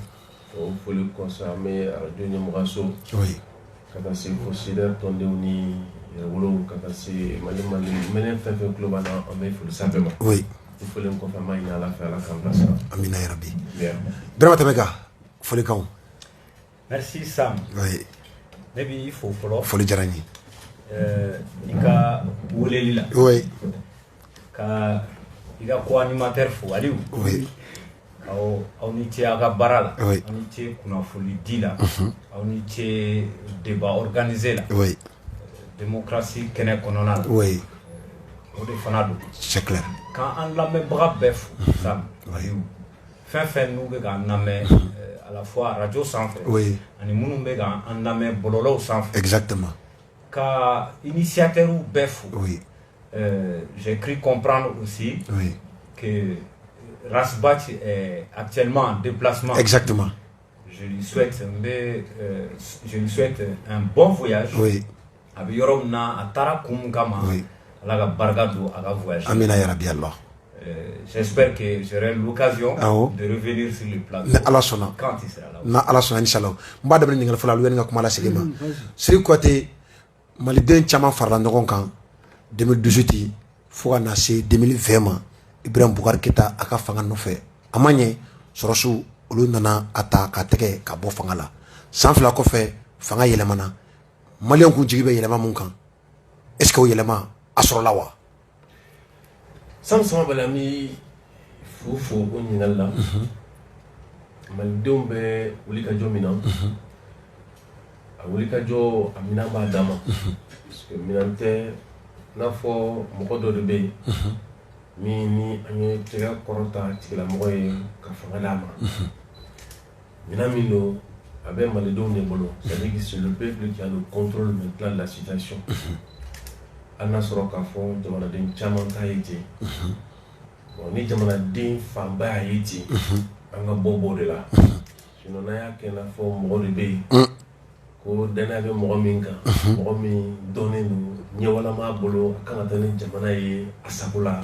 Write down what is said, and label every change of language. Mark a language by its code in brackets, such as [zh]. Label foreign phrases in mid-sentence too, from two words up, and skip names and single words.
[bm] o foli kɔfɛ an bɛ radio ɲɛmɔgɔso. oui. ka taa se fo SIDER tɔndenw ni Yɛrɛwolo ka taa se Mali minɛn fɛn fɛn tulo b'an na an bɛ foli s'a bɛɛ ma. oui. n folen kɔfɛ an b'a ɲini Ala fɛ Ala k'an bilasira. amina yarabi. bien. Ibrahima Tamega folikanw. Merci Sam. oui. Ne b'i fo fɔlɔ. foli diyara n ye. I ka weleli la. oui. Ka i ka co-animateur fo Aliou. oui. aw ni ce aw ka baara la. oui. aw ni ce kunnafoni di la. aw ni ce [fr] débat organisé [bm] la. oui. démocratie kɛnɛ kɔnɔna la. oui. o de fana don. [fr] c'est clair. [bm] Kan an lamɛnbaga bɛɛ fo Sam. oui. fɛn fɛn n'u bɛ k'an lamɛn [fr] à la fois [bm] radio sanfɛ. oui. ani minnu bɛ k'an lamɛn bɔlɔlɔw sanfɛ. exactement. Ka initiateurs bɛɛ fo. oui. [fr] J'ai cru comprendre aussi oui. que Rasbach est actuellement en déplacement. exactement. Je lui souhaite un bon voyage. oui. [bm] A bɛ yɔrɔ min na a taara kun min kama. oui. Ala ka barika don a ka voyage. amina yarabi Allah. [fr] J'espère que j'aurai l'occasion de revenir sur le plateau. [bm] ni Ala sɔnna. [fr] Quand il sera là. [bm] na Ala sɔnna inshallah n b'a daminɛ ɲininkali fɔlɔ la olu ye n ka kuma lasegin ma Sidiki Kuyate maliden caman farala ɲɔgɔn kan 2018 fo ka na se 2020 ma Ibrahim Boubacar Keita a ka fanga nɔfɛ a ma ɲɛ sɔrɔsiw olu nana a ta k'a tɛgɛ ka bɔ fanga la san fila kɔfɛ fanga yɛlɛmana maliyɛnw kun jigi bɛ yɛlɛma mun kan [fr] est-ce que [bm] o yɛlɛma a sɔrɔla wa. Sam Samabale an bɛ fo o ɲininkali la. malidenw bɛ wulikajɔ min na. a wulikajɔ a minɛn b'a dan ma. [fr] parce que [bm] minɛn tɛ i n'a fɔ mɔgɔ dɔ de bɛ yen. min ni an ye tɛgɛ kɔrɔta tigilamɔgɔ ye ka fanga d'a ma. minɛn min don a bɛ malidenw de bolo. [fr] c'est-à-dire que c'est le peuple qui a le contrôle maintenant de la situation. [bm] hali n'a sɔrɔ k'a fɔ jamanaden caman ta ye ten. bon ni jamanaden fanba y'a ye ten. an ka bɔ de la. sinon n'an y'a kɛ i n'a fɔ mɔgɔ de bɛ yen. ko danaya bɛ mɔgɔ min kan. mɔgɔ min dɔnnen don ɲɛwalama b'a bolo a kan ka taa ni jamana ye a sago la.